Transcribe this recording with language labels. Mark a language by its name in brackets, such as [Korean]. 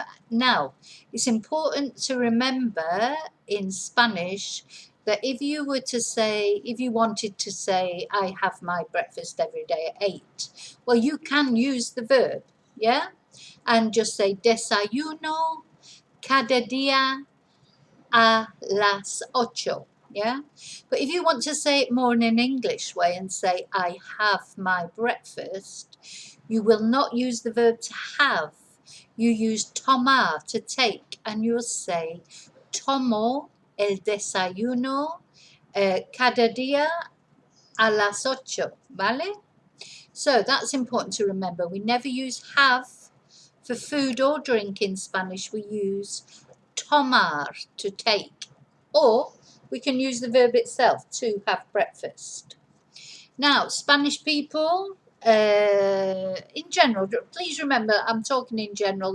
[English] Now, it's important to remember in Spanish that if you wanted to say, I have my breakfast every day at 8, well, you can use the verb, yeah? And just say, [Spanish] desayuno cada día a las 8, [English] yeah? But if you want to say it more in an English way and say, I have my breakfast, you will not use the verb to have. You use tomar, to take, and you'll say, [Spanish] tomo el desayuno cada día a las 8, ¿vale? [English] So that's important to remember. We never use have for food or drink in Spanish. We use tomar, to take, or we can use the verb itself, to have breakfast. Now, Spanish people, in general, please remember, I'm talking in general.